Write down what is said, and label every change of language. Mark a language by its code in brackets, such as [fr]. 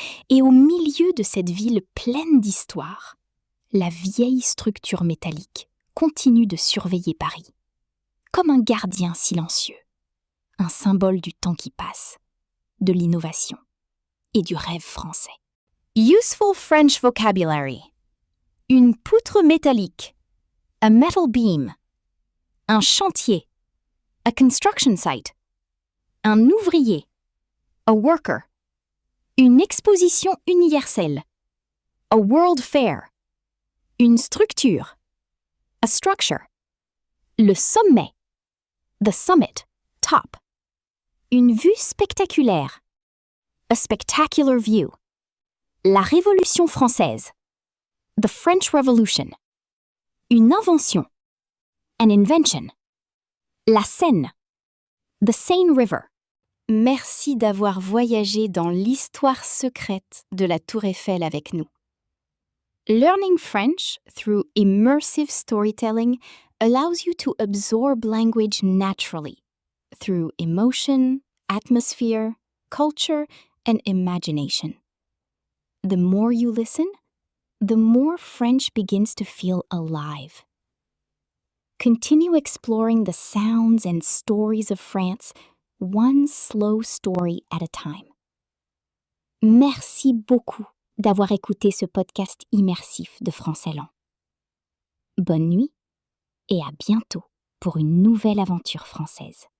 [fr] Et au milieu de cette ville pleine d'histoire, la vieille structure métallique continue de surveiller Paris, comme un gardien silencieux, un symbole du temps qui passe, de l'innovation et du rêve français. [en] Useful French vocabulary. [fr] Une poutre métallique, [en] a metal beam, [fr] un chantier, [en] a construction site, [fr] un ouvrier, [en] a worker, [fr] une exposition universelle, [en] a world fair, [fr] une structure, [en] a structure, [fr] le sommet, [en] the summit, top, [fr] une vue spectaculaire, [en] a spectacular view, [fr] la Révolution française, [en] the French Revolution, [fr] une invention, [en] an invention, la Seine, the Seine River. [fr] Merci d'avoir voyagé dans l'histoire secrète de la Tour Eiffel avec nous. [en] Learning French through immersive storytelling allows you to absorb language naturally through emotion, atmosphere, culture, and imagination. The more you listen, the more French begins to feel alive. Continue exploring the sounds and stories of France, one slow story at a time. [fr] Merci beaucoup d'avoir écouté ce podcast immersif de Français Lent. Bonne nuit et à bientôt pour une nouvelle aventure française.